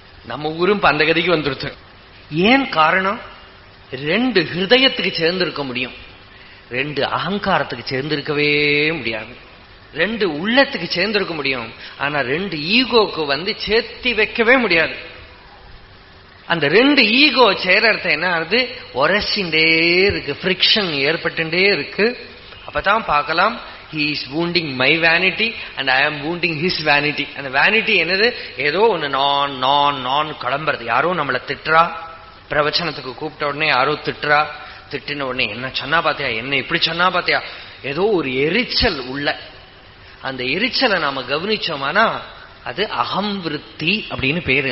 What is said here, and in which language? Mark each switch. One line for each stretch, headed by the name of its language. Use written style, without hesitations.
Tamil: நம்ம ஊரும் அந்த கதிக்கு வந்துருச்சு. ஏன் காரணம்? 2 ஹிருதயத்துக்கு சேர்ந்திருக்க முடியும், 2 அகங்காரத்துக்கு சேர்ந்திருக்கவே முடியாது. 2 உள்ளத்துக்கு சேர்ந்திருக்க முடியும், ஆனா 2 ஈகோக்கு சேர்த்தி வைக்கவே முடியாது. அந்த 2 ஈகோ சேரத்தை என்ன ஆகுது? உரசிண்டே இருக்கு, ஃப்ரிக்ஷன் ஏற்பட்டுட்டே இருக்கு. அப்பதான் பார்க்கலாம்,
English: he is wounding my vanity and I am wounding his vanity.
Tamil: அந்த vanity என்னது? ஏதோ ஒண்ணு நான் நான் நான் கிளம்புறது. யாரோ நம்மளை திட்டுறா, பிரவச்சனத்துக்கு கூப்பிட்ட உடனே யாரோ திட்டுறா, திட்டின உடனே என்ன சொன்னா பாத்தியா, என்ன இப்படி சொன்னா பாத்தியா, ஏதோ ஒரு எரிச்சல் உள்ள. அந்த எரிச்சலை நாம கவனிச்சோமானா அது அகம் விருத்தி அப்படின்னு பேரு.